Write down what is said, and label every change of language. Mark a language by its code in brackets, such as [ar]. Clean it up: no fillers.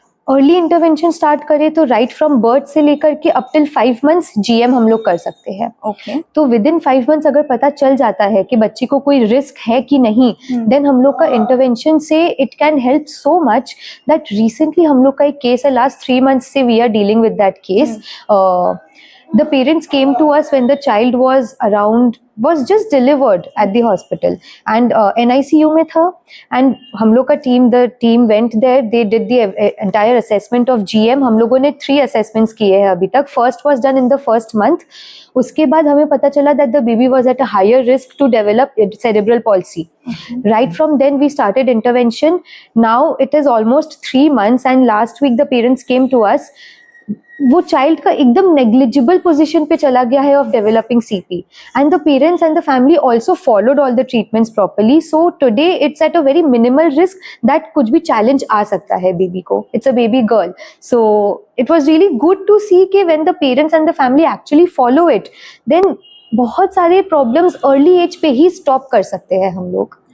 [hi] Early intervention start करें तो [en] right from birth [hi] से लेकर के अप टिल 5 months GM हम लोग कर सकते हैं. [en] Okay. [hi] तो विद इन 5 months अगर पता चल जाता है कि बच्ची को कोई रिस्क है कि नहीं, देन हम लोग का इंटरवेंशन से [en] it can help so much [hi] that recently हम लोग का एक केस है, लास्ट 3 months से [en] We are dealing with that case. The parents came to us when the child was just delivered at the hospital and NICU में था, and [hi] हम लोग का [en] the team went there, they did the entire assessment of GM. [hi] हम लोगों ने 3 assessments किए हैं अभी तक. [en] First was done in the first month. [hi] उसके बाद हमें पता चला [en] that the baby was at a higher risk to develop cerebral palsy. Right from then we started intervention. Now it is almost 3 months and last week the parents came to us. [hi] वो child का एकदम negligible position पे चला गया है [en] Of developing CP and the parents and the family also followed all the treatments properly. So today it's at a very minimal risk that [hi] कुछ भी challenge आ सकता है बेबी को. [en] It's a baby girl. So it was really good to see कि when the parents and the family actually follow it, then [hi] बहुत सारे problems early as पे ही stop कर सकते हैं हम लोग.